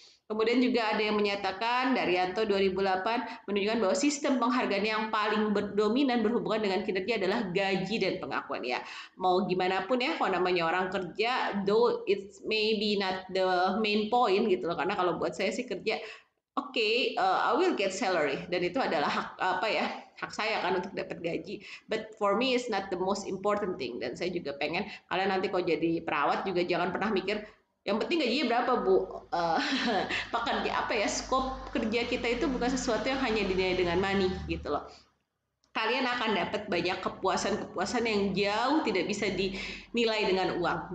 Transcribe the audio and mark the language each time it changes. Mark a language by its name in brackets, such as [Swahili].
[Indonesian] Kemudian juga ada yang menyatakan Daryanto 2008 menunjukkan bahwa sistem penghargaan yang paling dominan berhubungan dengan kinerja adalah gaji dan pengakuan ya. Mau gimana pun ya, kalau namanya orang kerja, [English] though it's maybe not the main point [Indonesian] gitu loh. Karena kalau buat saya sih kerja, [English] I will get salary [Indonesian] dan itu adalah hak saya kan untuk dapat gaji. [English] But for me it's not the most important thing. [Indonesian] Dan saya juga pengen kalian nanti kalau jadi perawat juga jangan pernah mikir yang penting gajinya berapa Bu. Pekerja skop kerja kita itu bukan sesuatu yang hanya dinilai dengan money gitu loh. Kalian akan dapat banyak kepuasan-kepuasan yang jauh tidak bisa dinilai dengan uang.